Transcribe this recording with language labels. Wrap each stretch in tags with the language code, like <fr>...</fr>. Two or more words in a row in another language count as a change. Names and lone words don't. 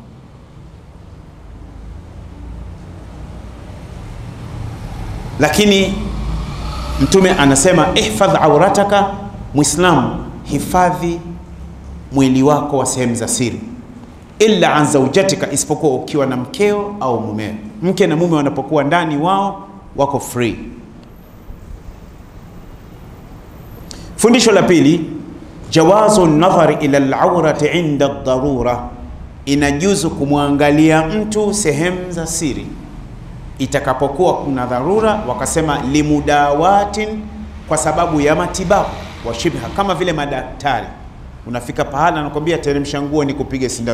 <sw>Lakini Mtume anasema</sw> <ar>احفظ عورتك,</ar> <sw>Muislamu hifadhi mwili wako wa sehemu za siri,</sw> <ar>إلا أن زوجتك,</ar> <sw>isipokuwa ukiwa na mkeo au mumeo. Mke na mume wanapokuwa ndani, wao wako free. Fundisho la pili,</sw> <ar>جواز النظر إلى العورة عند الضرورة,</ar> <sw>inajuzu kumwangalia mtu sehemu za siri itakapokuwa kuna dharura. Wakasema limudawatin, kwa sababu ya matibabu,</sw> <ar>وشبهها,</ar> <sw>kama vile madaktari. Unafika pahala anakuambia teremsha nguo nikupige sindano.</sw>